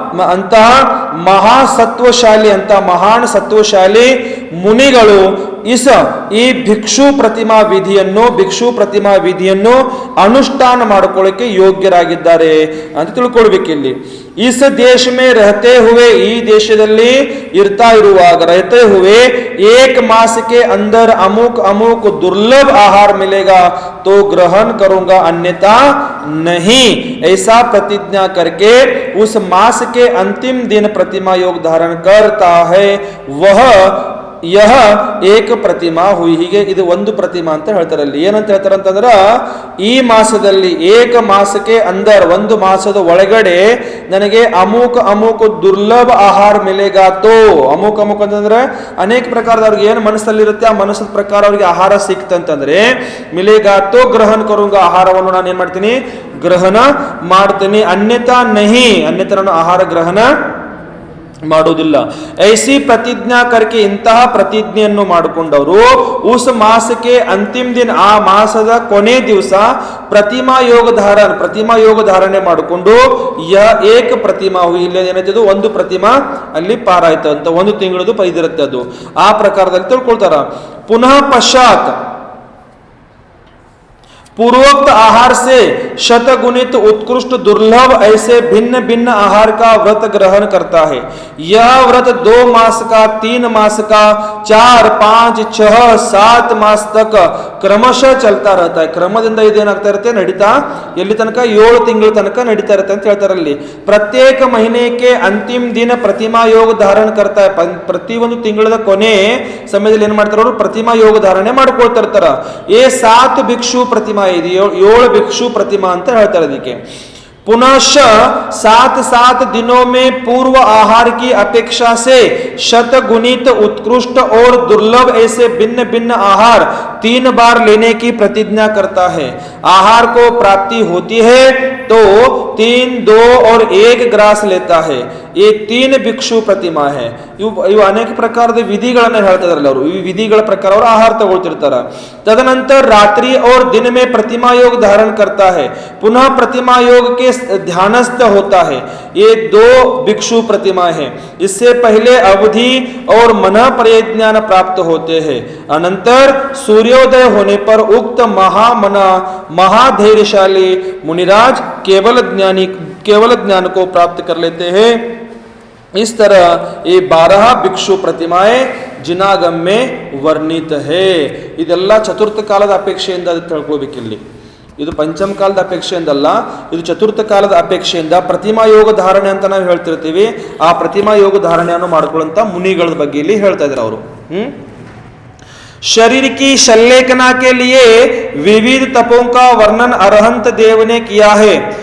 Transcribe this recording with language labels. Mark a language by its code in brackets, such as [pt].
[kn] ಅಂತಹ ಮಹಾಸತ್ವಶಾಲಿ, ಅಂತ ಮಹಾನ್ ಸತ್ವಶಾಲಿ ಮುನಿಗಳು ಈ ಭಿಕ್ಷು ಪ್ರತಿಮಾ ವಿಧಿಯನ್ನು ಅನುಷ್ಠಾನ ಮಾಡಿಕೊಳ್ಳಿಕ್ಕೆ ಯೋಗ್ಯರಾಗಿದ್ದಾರೆ ಅಂತ ತಿಳ್ಕೊಳ್ಬೇಕಿಲ್ಲಿ. [hi] इस देश में रहते हुए [kn] ಈ ದೇಶದಲ್ಲಿ ಇರ್ತಾ ಇರುವಾಗ [hi] रहते हुए एक मास के अंदर अमुक दुर्लभ आहार मिलेगा तो ग्रहण करूंगा अन्यथा नहीं, ऐसा प्रतिज्ञा करके उस मास के अंतिम दिन प्रतिमा योग धारण करता है वह यह एक ಪ್ರತಿಮಾ हुई. [kn] ಹೀಗೆ ಇದು ಒಂದು ಪ್ರತಿಮಾ ಅಂತ ಹೇಳ್ತಾರೆ. ಅಲ್ಲಿ ಏನಂತ ಹೇಳ್ತಾರೆ ಅಂತಂದ್ರ ಈ ಮಾಸದಲ್ಲಿ ಏಕ ಮಾಸಕ್ಕೆ ಅಂದರ್ ಒಂದು ಮಾಸದ ಒಳಗಡೆ ನನಗೆ [hi] ಅಮುಕ್ ದುರ್ಲಭ ಆಹಾರ ಮಿಲೆಗಾತೋ. [kn] ಅಮುಕ್ ಅಂತಂದ್ರೆ ಅನೇಕ ಪ್ರಕಾರದ ಅವ್ರಿಗೆ ಏನು ಮನಸ್ಸಲ್ಲಿರುತ್ತೆ ಆ ಮನಸ್ಸದ ಪ್ರಕಾರ ಅವ್ರಿಗೆ ಆಹಾರ ಸಿಕ್ತಂತಂದ್ರೆ [hi] ಮಿಲೆಗಾತೋ ಗ್ರಹಣ ಕರುಂಗ, [kn] ಆಹಾರವನ್ನು ನಾನು ಏನ್ ಮಾಡ್ತೀನಿ ಗ್ರಹಣ ಮಾಡ್ತೀನಿ. ಅನ್ಯತಾ ನಾನು ಆಹಾರ ಗ್ರಹಣ ಮಾಡೋದಿಲ್ಲ. [hi] ಐಸಿ ಪ್ರತಿಜ್ಞಾ ಕರ್ಕೆ, [kn] ಇಂತಹ ಪ್ರತಿಜ್ಞೆಯನ್ನು ಮಾಡಿಕೊಂಡವರು ಉಸ್ ಮಾಸಕ್ಕೆ ಅಂತಿಮ ದಿನ, ಆ ಮಾಸದ ಕೊನೆ ದಿವಸ ಪ್ರತಿಮಾ ಯೋಗ ಧಾರಣೆ ಮಾಡಿಕೊಂಡು ಏಕ ಪ್ರತಿಮಾ ಇಲ್ಲಿ ಏನಾಯ್ತದು ಒಂದು ಪ್ರತಿಮಾ ಅಲ್ಲಿ ಪಾರಾಯ್ತು ಅಂತ, ಒಂದು ತಿಂಗಳದು ಇದಿರುತ್ತೆ ಅದು. ಆ ಪ್ರಕಾರದಲ್ಲಿ ತಿಳ್ಕೊಳ್ತಾರ. [hi] ಪುನಃ ಪಶ್ಚಾತ್ पूर्वोक्त आहार से शतगुणित उत्कृष्ट दुर्लभ ऐसे भिन्न भिन्न आहार का व्रत ग्रहण करता है. यह व्रत 2 मास का, 3 मास का, 4, 5, 6, 7 मास तक क्रमशः चलता रहता है. [kn] ಕ್ರಮದಿಂದ ಇದೇನಾಗ್ತಾ ಇರುತ್ತೆ ನಡೀತಾ ಎಲ್ಲಿ ತನಕ 7 ತಿಂಗಳ ತನಕ ನಡೀತಾ ಇರುತ್ತೆ ಅಂತ ಹೇಳ್ತಾರಲ್ಲಿ. [hi] ಪ್ರತ್ಯೇಕ ಮಹಿನೆಗೆ ಅಂತಿಮ ದಿನ ಪ್ರತಿಮಾ ಯೋಗ ಧಾರಣ करता है. [kn] ಪ್ರತಿಯೊಂದು ತಿಂಗಳ ಕೊನೆ ಸಮಯದಲ್ಲಿ ಏನ್ ಮಾಡ್ತಾರ ಅವರು ಪ್ರತಿಮಾ ಯೋಗ ಧಾರಣೆ ಮಾಡ್ಕೊಳ್ತಾ ಇರ್ತಾರ. 7 ಭಿಕ್ಷು ಪ್ರತಿಮಾ, 7 ಭಿಕ್ಷು ಪ್ರತಿಮಾ ಅಂತ ಹೇಳ್ತಾರೆ ಇದಕ್ಕೆ. [hi] पुनश्च 7 दिनों में पूर्व आहार की अपेक्षा से शतगुणित उत्कृष्ट और दुर्लभ ऐसे भिन्न भिन्न आहार 3 बार लेने की प्रतिज्ञा करता है. आहार को प्राप्ति होती है तो 3, 2 और 1 ग्रास लेता है. ये 3 ಭಿಕ್ಷು ಪ್ರತಿಮಾ है. [kn] ಇವು ಅನೇಕ ಪ್ರಕಾರದ ವಿಧಿಗಳನ್ನ ಹೇಳ್ತಾ ಇದಾರಲ್ಲ ಅವರು. ಈ ವಿಧಿಗಳ ಪ್ರಕಾರ ಅವರು ಆಹಾರ ತಗೊಳ್ತಿರ್ತಾರ. [hi] तदनंतर रात्रि और दिन में प्रतिमा योग धारण करता है. पुनः प्रतिमा योग के ध्यानस्थ होता है. ये 2 भिक्षु प्रतिमा है. इससे पहले अवधि और मन परिज्ञान प्राप्त होते हैं. अनंतर सूर्योदय होने पर उक्त महाधैर्यशाली मुनिराज केवल ज्ञान को प्राप्त कर लेते हैं. इस तरह ये 12 ಭಿಕ್ಷು प्रतिमाएं ಜಿನಾಗಮ್ ಮೇ ವರ್ಣಿತ ಹೇ. [kn] ಇದೆಲ್ಲ ಚತುರ್ಥ ಕಾಲದ ಅಪೇಕ್ಷೆಯಿಂದ ತಿಳ್ಕೊಳ್ಬೇಕಿಲ್ಲಿ. ಇದು ಪಂಚಮ ಕಾಲದ ಅಪೇಕ್ಷೆಯಿಂದಲ್ಲ, ಇದು ಚತುರ್ಥ ಕಾಲದ ಅಪೇಕ್ಷೆಯಿಂದ ಪ್ರತಿಮಾ ಯೋಗ ಧಾರಣೆ ಅಂತ ನಾವು ಹೇಳ್ತಿರ್ತೀವಿ. ಆ ಪ್ರತಿಮಾ ಯೋಗ ಧಾರಣೆಯನ್ನು ಮಾಡ್ಕೊಳ್ಳುವಂತ ಮುನಿಗಳ ಬಗ್ಗೆ ಇಲ್ಲಿ ಹೇಳ್ತಾ ಇದ್ದಾರೆ ಅವರು. [hi] शरीर की शल्लेखना के लिए विविध तपों का वर्णन अरहंत देव ने किया है.